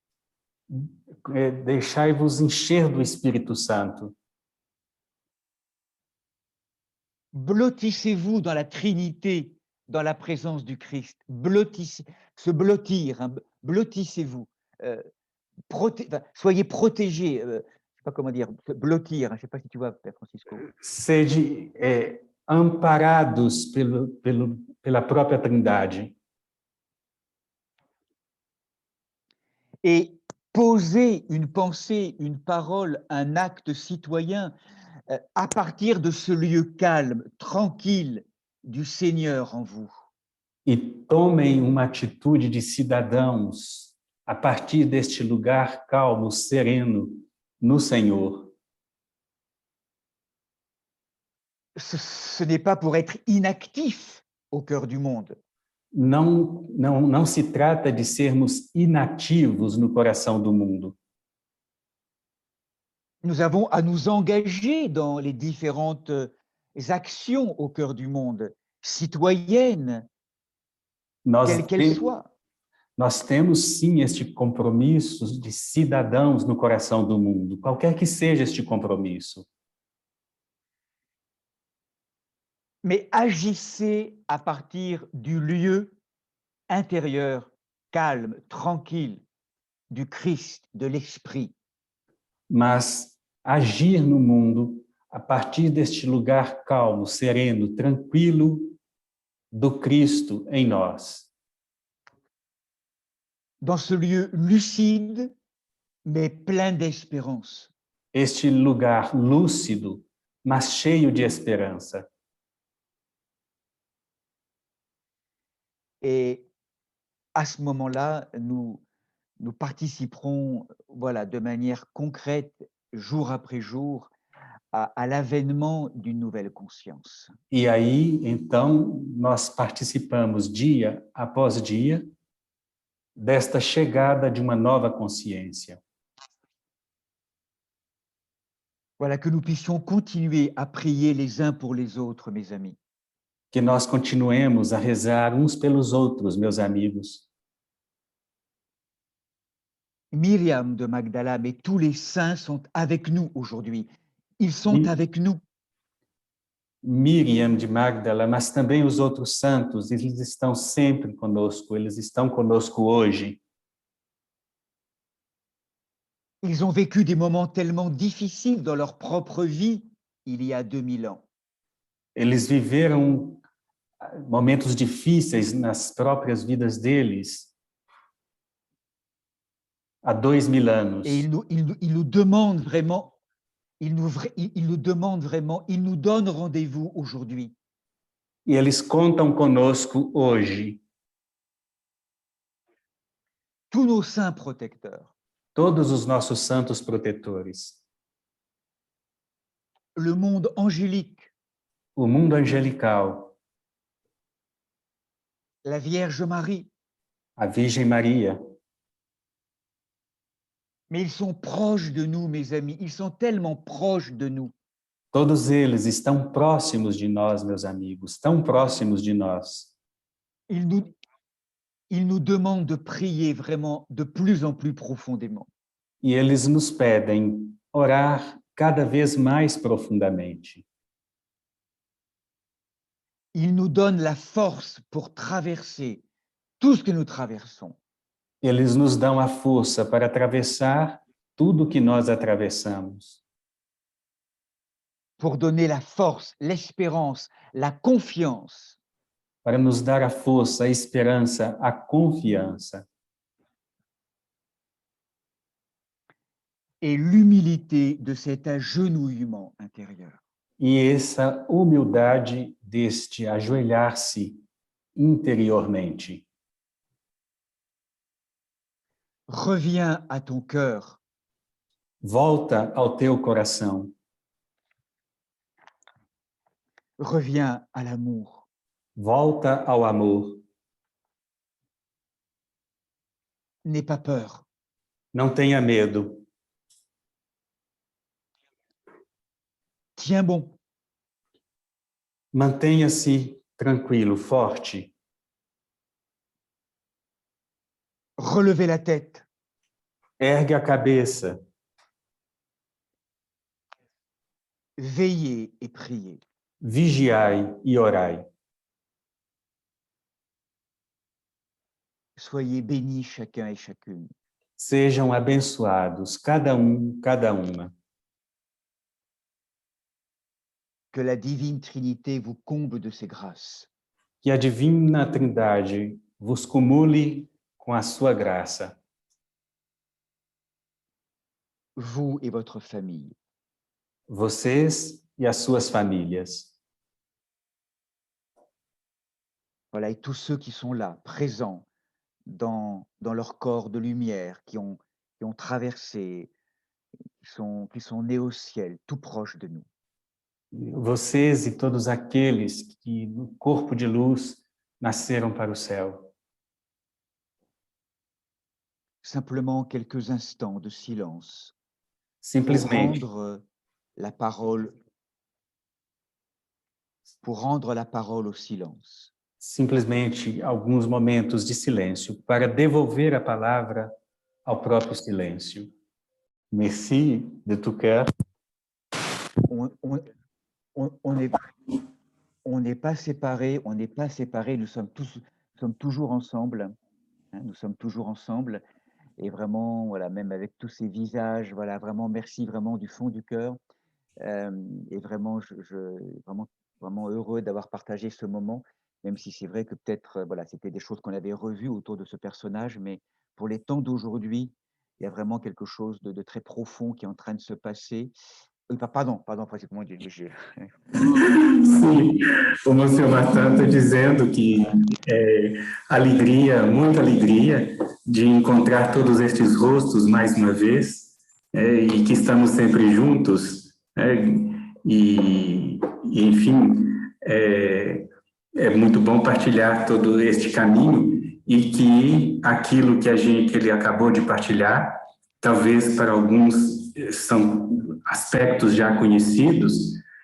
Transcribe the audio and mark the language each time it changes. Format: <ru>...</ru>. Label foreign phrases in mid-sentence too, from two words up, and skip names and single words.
<pt>deixai-vos encher do Espírito Santo.</pt> <fr>Blottissez-vous dans la Trinité, dans la présence du Christ. Se blottir, hein, blottissez-vous. Soyez protégés. Je ne sais pas comment dire, blottir. Je ne sais pas si tu vois, Père Francisco.</fr> <pt>Sede amparados pela própria Trindade.</pt> <fr>Et poser une pensée, une parole, un acte citoyen à partir de ce lieu calme, tranquille du Seigneur en vous.</fr> <pt>E tomem uma atitude de cidadãos a partir deste lugar calmo, sereno, no Senhor.</pt> <fr>Ce n'est pas pour être inactif au cœur du monde.</fr> <pt>Não se trata de sermos inativos no coração do mundo.</pt> <fr>Nous avons à nous engager dans les différentes actions au cœur du monde, citoyennes, quelles qu'elles soient.</fr> <pt>Nós temos sim este compromisso de cidadãos no coração do mundo, qualquer que seja este compromisso.</pt> <fr>Mais agissez à partir du lieu intérieur, calme, tranquille, du Christ, de l'Esprit.</fr> <pt>Mas agir no mundo a partir deste lugar calmo, sereno, tranquilo do Cristo em nós.</pt> <fr>Dans ce lieu lucide, mais plein d'espérance.</fr> <pt>Este lugar lúcido, mas cheio de esperança.</pt> <fr>Et à ce moment-là, nous participerons, voilà, de manière concrète, jour après jour, à l'avènement d'une nouvelle conscience.</fr> <pt>E aí, então, nós participamos dia após dia desta chegada de uma nova consciência.</pt> <fr>Voilà, que nous puissions continuer à prier les uns pour les autres, mes amis.</fr> <pt>Que nós continuemos a rezar uns pelos outros, meus amigos.</pt> <fr>Myriam de Magdala, mais tous les saints sont avec nous aujourd'hui. Ils sont avec nous.</fr> <pt>Miriam de Magdala, mas também os outros santos, eles estão sempre conosco, eles estão conosco hoje.</pt> <fr>Ils ont vécu des moments tellement difficiles dans leur propre vie il y a 2000 ans.</fr> <pt>Eles viveram momentos difíceis nas próprias vidas deles há 2000 anos.</pt> <fr>Et ils nous demandent vraiment, ils nous donnent rendez-vous aujourd'hui.</fr> <pt>E eles contam conosco hoje.</pt> <fr>tous nos saints protecteurs,</fr> <pt>todos os nossos santos protetores,</pt> <fr>le monde angélique,</fr> <pt>o mundo angelical,</pt> <fr>la Vierge Marie,</fr> <pt>a Virgem Maria.</pt> <fr>mais ils sont proches de nous, mes amis, ils sont tellement proches de nous.</fr> <pt>Todos eles estão próximos de nós, meus amigos, tão próximos de nós.</pt> <fr>Ils nous demandent de prier vraiment de plus en plus profondément.</fr> <pt>E eles nos pedem orar cada vez mais profundamente.</pt> <fr>Ils nous donnent la force pour traverser tout ce que nous traversons.</fr> <pt>Eles nos dão a força para atravessar tudo que nós atravessamos.</pt> <fr>Pour donner la force, l'espérance, la confiance.</fr> <pt>Para nos dar a força, a esperança, a confiança.</pt> <fr>Et l'humilité de cet agenouillement intérieur.</fr> <pt>E essa humildade deste ajoelhar-se interiormente.</pt> <fr>Reviens à ton cœur.</fr> <pt>Volta ao teu coração.</pt> <fr>Reviens à l'amour.</fr> <pt>Volta ao amor.</pt> <fr>N'aie pas peur.</fr> <pt>Não tenha medo.</pt> <fr>Tiens bon.</fr> <pt>Mantenha-se tranquilo, forte.</pt> <fr>Relevez la tête.</fr> <pt>Ergue a cabeça.</pt> <fr>Veillez et priez.</fr> <pt>Vigiai e orai.</pt> <fr>Soyez bénis chacun et chacune.</fr> <pt>Sejam abençoados, cada cada uma.</pt> <fr>Que la divine Trinité vous comble de ses grâces.</fr> <pt>Que a divina Trindade vos cumule com a sua graça.</pt> <fr>Vous et votre famille.</fr> <pt>Vocês e as suas famílias.</pt> <fr>Voilà, et tous ceux qui sont là, présents dans leur corps de lumière, qui ont traversé, qui sont nés au ciel, tout proches de nous.</fr> <pt>Vocês e todos aqueles que no corpo de luz nasceram para o céu.</pt> <fr>Simplement quelques instants de silence</fr> <pt>Simplesmente,</pt> <fr>pour rendre la parole au silence.</fr> <pt>simplesmente alguns momentos de silêncio para devolver a palavra ao próprio silêncio.</pt> <fr>Merci de tout cœur. On n'est pas séparés, nous sommes toujours ensemble, hein, nous sommes toujours ensemble, et vraiment, voilà, même avec tous ces visages, voilà, vraiment, merci vraiment du fond du cœur, et vraiment, vraiment heureux d'avoir partagé ce moment, même si c'est vrai que peut-être, voilà, c'était des choses qu'on avait revues autour de ce personnage, mais pour les temps d'aujourd'hui, il y a vraiment quelque chose de très profond qui est en train de se passer. Pardon, comment dire,</fr> <pt>Sim, o Monsieur Martin está dizendo que alegria, muita alegria de encontrar todos estes rostos mais uma vez, e que estamos sempre juntos, e enfim, é muito bom partilhar todo este caminho e que aquilo que ele acabou de partilhar, talvez para alguns são aspectos já conhecidos,</pt>